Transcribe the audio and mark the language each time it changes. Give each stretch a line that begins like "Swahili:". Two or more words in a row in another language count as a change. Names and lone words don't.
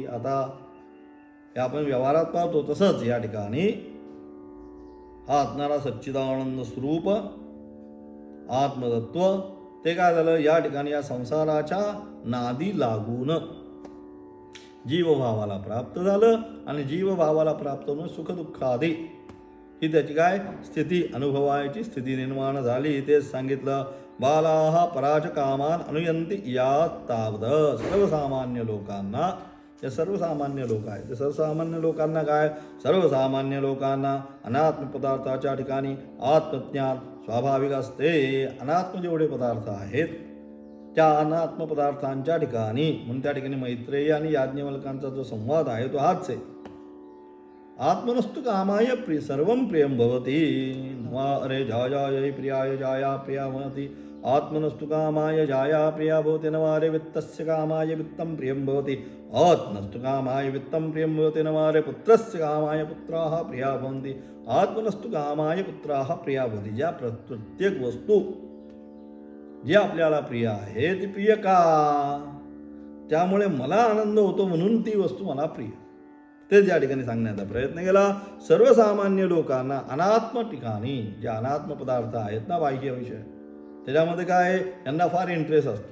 Marathi: आता हे आपण व्यवहारात पाहतो तसंच या ठिकाणी हा असणारा सच्चिदानंद स्वरूप आत्मतत्व ते काय झालं, या ठिकाणी या संसाराच्या नादी लागून जीवभावाला प्राप्त झालं आणि जीवभावाला प्राप्त होऊन सुखदुःखादी ही त्याची काय स्थिती अनुभवायची स्थिती निर्माण झाली. तेच सांगितलं,
Sanskrit: बालाः पराचकामान अनुयंती यात तावद.
Marathi: सर्वसामान्य लोकांना, जे सर्वसामान्य लोक आहेत ते सर्वसामान्य लोकांना काय, सर्वसामान्य लोकांना अनात्म पदार्थाच्या ठिकाणी आत्मज्ञान स्वाभाविक असते. अनात्म जेवढे पदार्थ आहेत त्या अनात्म पदार्थांच्या ठिकाणी, म्हणून त्या ठिकाणी मैत्रेयी आणि याज्ञवल्कांचा जो संवाद आहे तो हाच आहे.
Sanskrit: आत्मनस्तु कामाय सर्वं प्रियं भवति, नमा अरे जायायै प्रियाय जाया प्रिया भवति. आत्मनस्तु कामाय जाया प्रिया भवति, नवारे वित्तस्य कामाय वित्तं प्रियं भवति. आत्मनस्तु कामाय वित्तं प्रियं भवति, नवारे पुत्रस्य कामाय पुत्राः प्रिया भवन्ति. आत्मनस्तु कामाय पुत्राः प्रिया भवति.
Marathi: ज्या प्रत्येक वस्तू जी आपल्याला प्रिय आहे ती प्रिय का, त्यामुळे मला आनंद होतो म्हणून ती वस्तू मला प्रिय, तेच या ठिकाणी सांगण्याचा प्रयत्न केला. सर्वसामान्य लोकांना अनात्म ठिकाणी जे अनात्म पदार्थ आहेत ना, बाह्य विषय, त्याच्यामध्ये काय यांना फार इंटरेस्ट असतो.